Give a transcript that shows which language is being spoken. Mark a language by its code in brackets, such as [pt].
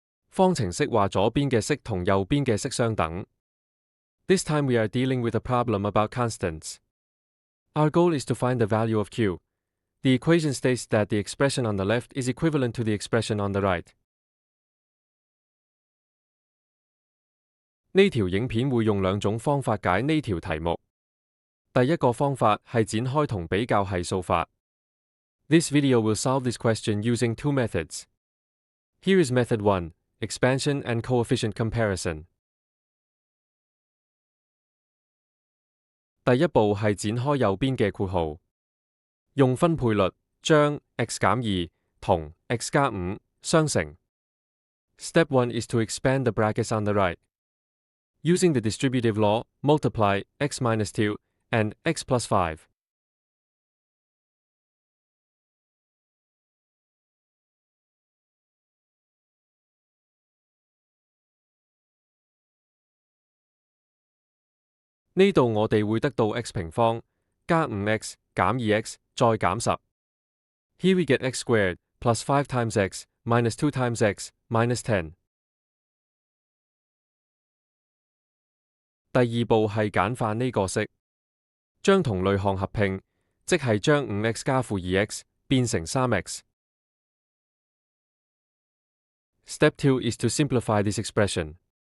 [yue] 方程式話左邊嘅式同右邊嘅式相等。 [en] This time we are dealing with a problem about constants. Our goal is to find the value of Q. The equation states that the expression on the left is equivalent to the expression on the right. [yue] 呢條影片會用兩種方法解呢條題目。第一個方法係展開同比較係數法。 [en] This video will solve this question using two methods. Here is method 1, expansion and coefficient comparison. [yue] 第一步係展開右邊嘅括號，用分配律將 x 減2同 x 加5相乘。 [en] Step 1 is to expand the brackets on the right. Using the distributive law, multiply x minus 2 and x plus 5. [yue] 呢度我哋會得到 x 平方加 5x 減 2x 再減10。 [en] Here we get x squared plus 5 times x minus 2 times x minus 10. [yue] 第二步係簡化呢個式，將同類項合併，即係將 5x 加負 2x 變成 3x. [en] Step 2 is to simplify this expression.